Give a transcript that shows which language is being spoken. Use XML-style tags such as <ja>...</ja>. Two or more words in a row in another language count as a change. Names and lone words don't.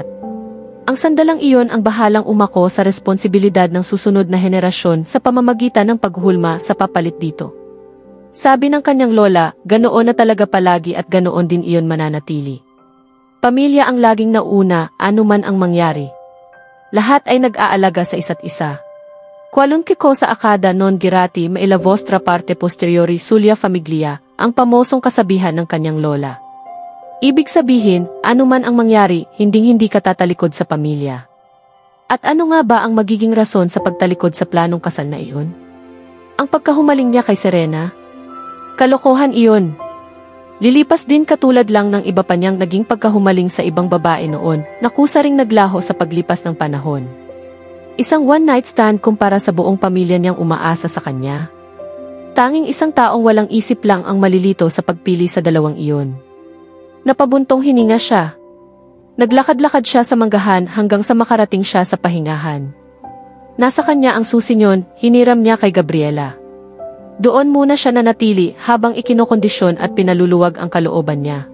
<tl>Ang sandalang iyon ang bahalang umako sa responsibilidad ng susunod na henerasyon sa pamamagitan ng paghulma sa papalit dito. Sabi ng kanyang lola, ganoon na talaga palagi at ganoon din iyon mananatili. Pamilya ang laging nauna, anuman ang mangyari. Lahat ay nag-aalaga sa isa't isa.</tl> <it>Qualunque cosa accada non girati ma la vostra parte posteriori sulla famiglia,</it> <tl>ang pamosong kasabihan ng kanyang lola. Ibig sabihin, anuman ang mangyari, hinding-hindi ka tatalikod sa pamilya. At ano nga ba ang magiging rason sa pagtalikod sa planong kasal na iyon? Ang pagkahumaling niya kay Serena? Kalokohan iyon. Lilipas din katulad lang ng iba pa niyang naging pagkahumaling sa ibang babae noon, na kusa ring naglaho sa paglipas ng panahon. Isang</tl> <en>one-night stand</en> <tl>kumpara sa buong pamilya niyang umaasa sa kanya. Tanging isang taong walang isip lang ang malilito sa pagpili sa dalawang iyon. Napabuntong hininga siya. Naglakad-lakad siya sa manggahan hanggang sa makarating siya sa pahingahan. Nasa kanya ang susi niyon, hiniram niya kay Gabriela. Doon muna siya nanatili habang ikinokondisyon at pinaluluwag ang kalooban niya.</tl>